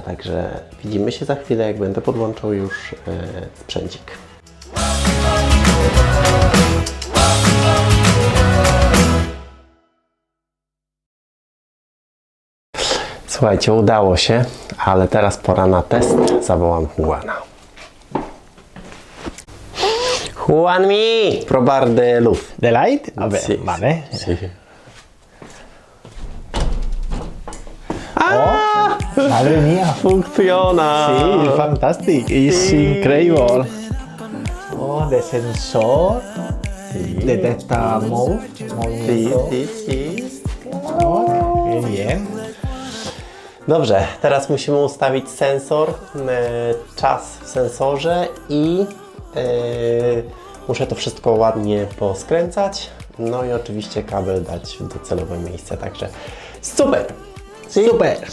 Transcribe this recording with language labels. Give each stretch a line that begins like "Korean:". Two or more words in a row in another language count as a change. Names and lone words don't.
Polish: Także widzimy się za chwilę, jak będę podłączał już sprzęcik. Słuchajcie, udało się, ale teraz pora na test. Zawołam Juana. Juanmi,
Spanish: probar de luz. ¿De light? A ver, Sí, vale. sí. Madre mía. Funciona. Sí,
English: fantastic. It's incredible.
Spanish: Oh, de sensor. Detecta move. Sí, Movimiento. sí, sí. Oh, qué bien.
Polish: Dobrze, teraz musimy ustawić sensor, czas w sensorze i muszę to wszystko ładnie poskręcać. No i oczywiście kabel dać w docelowe miejsce, także super! Super.